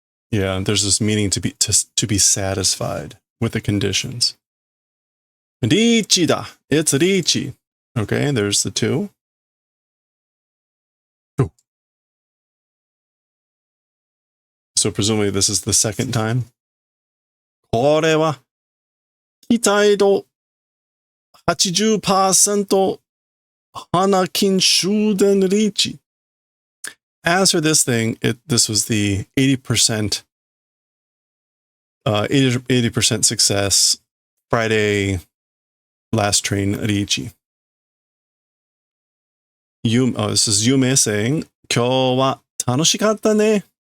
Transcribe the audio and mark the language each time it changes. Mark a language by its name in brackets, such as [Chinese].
[English] Yeah, there's this meaning to be satisfied with the conditions. Richi da. It's Richi. Okay, there's the 2. Ooh. So presumably this is the second time. [Japanese] これは期待度 80% 花金終電 Richi. [English] As for this thing, this was the 80% 80% success Friday last train Richi. This is Yume saying [Japanese] 今日は楽しかったね.